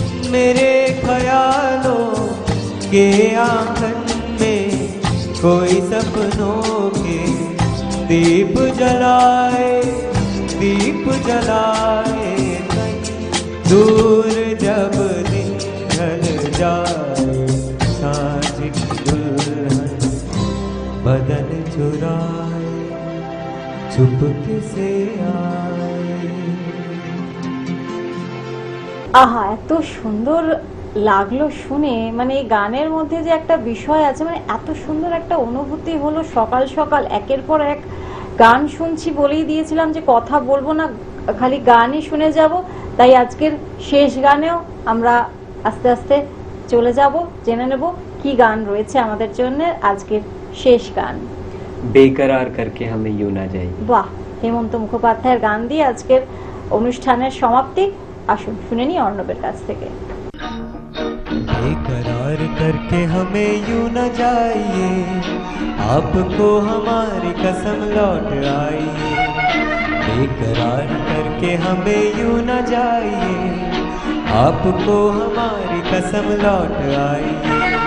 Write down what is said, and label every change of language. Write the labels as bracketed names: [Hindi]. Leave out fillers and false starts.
[Hindi] मेरे ख्यालों के आंगन में, कोई सपनों के दीप जलाए, दीप जलाए, कहीं दूर जब दिन ढल जाए, साँझ की दुल्हन बदन चुराए, चुपके से आए। [Bangla] আহা, এত সুন্দর লাগলো শুনে। মানে এই গানের মধ্যে যে একটা বিষয় আছে, মানে এত সুন্দর একটা অনুভূতি হলো। সকাল সকাল একের পর এক গান শুনছি, বলেই দিয়েছিলাম যে কথা বলবো না, খালি গানই শুনে যাব। তাই আজকের শেষ গানেও আমরা আস্তে আস্তে চলে যাব, জেনে নেব কি গান রয়েছে আমাদের জন্য। আজকের শেষ গান [Hindi] बेकरार करके हमें यूं ना जाइए। [Bangla] বাহ, হেমন্ত মুখোপাধ্যায়ের গান দিয়ে আজকের অনুষ্ঠানের সমাপ্তি। আসুন শুনে নি অর্ণবের কাছ থেকে। [Hindi] बेकरार करके हमें यूं न जाइए, आपको हमारी कसम लौट आइए, बेकरार करके हमें यूं न जाइए, आपको हमारी कसम लौट आइए।